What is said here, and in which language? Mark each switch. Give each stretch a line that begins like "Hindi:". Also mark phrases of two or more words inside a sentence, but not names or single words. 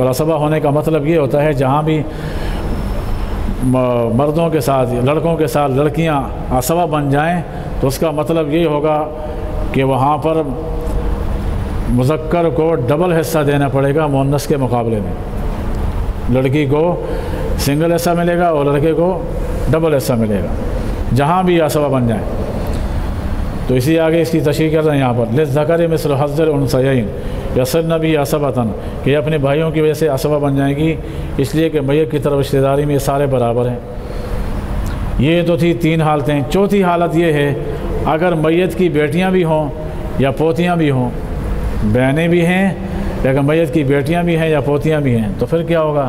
Urdu: اور عصبہ ہونے کا مطلب یہ ہوتا ہے جہاں بھی مردوں کے ساتھ لڑکوں کے ساتھ لڑکیاں عصبہ بن جائیں تو اس کا مطلب یہ ہوگا کہ وہاں پر مذکر کو ڈبل حصہ دینا پڑے گا مؤنث کے مقابلے میں. لڑکی کو سنگل حصہ ملے گا اور لڑکے کو ڈبل حصہ ملے گا جہاں بھی عصبہ بن جائیں. تو اسی آگے اس کی تشریح کر رہے ہیں یہاں پر
Arabic: للذکر مثل حظ الانثیین یصرن به عصبۃ،
Urdu: کہ اپنے بھائیوں کی وجہ سے عصبہ بن جائیں گی، اس لیے کہ میت کی طرف رشتہ داری میں یہ سارے برابر ہیں. یہ تو تھی 3 حالتیں. چوتھی حالت یہ ہے اگر میت کی بیٹیاں بھی ہوں یا پوتیاں بھی ہوں، بہنیں بھی ہیں لیکن میت کی بیٹیاں بھی ہیں یا پوتیاں بھی ہیں، تو پھر کیا ہوگا؟